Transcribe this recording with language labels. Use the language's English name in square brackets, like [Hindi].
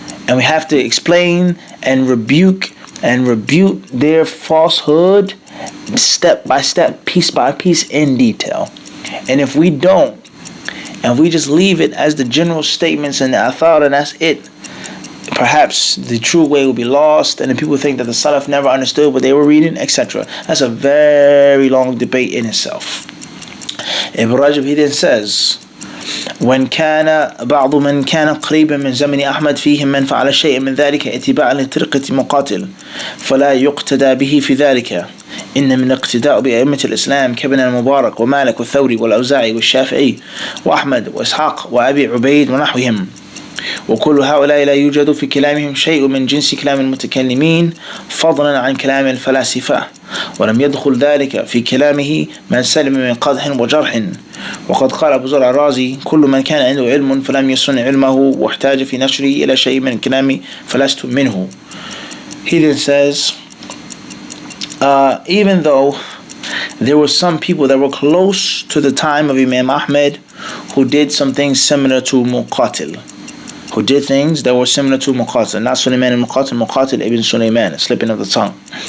[English] And we have to explain and rebuke their falsehood step by step, piece by piece, in detail. And if we don't, and we just leave it as the general statements and the athar, and that's it, perhaps the true way will be lost, and then people think that the Salaf never understood what they were reading, etc. That's a very long debate in itself. [Arabic] Ibn Rajab, [English] he then says, [Arabic] وإن كان بعض من كان قريبا من زمن أحمد فيهم من فعل شيئا من ذلك اتباعا لطريقة مقاتل فلا يقتدى به في ذلك إن من الاقتداء بأئمة الإسلام كابن المبارك ومالك والثوري والأوزاعي والشافعي وأحمد وإسحاق وأبي عبيد ونحوهم وكل هؤلاء لا يوجد في كلامهم شيء من جنس كلام المتكلمين فضلا عن كلام الفلاسفة ولم يدخل ذلك في كلامه من سلم من قدح وجرح وقد قال أبو زرع الرازي كل من كان عنده علم فلم يصن علمه واحتاج في نشره إلى شيء من كلامي فلست منه. [English] He then says, even though there were some people that were close to the time of Imam Ahmed who did some things similar to Muqatil, who did things that were similar to Muqatil, not Sulaiman ibn Muqatil ibn Sulaiman, slipping of the tongue.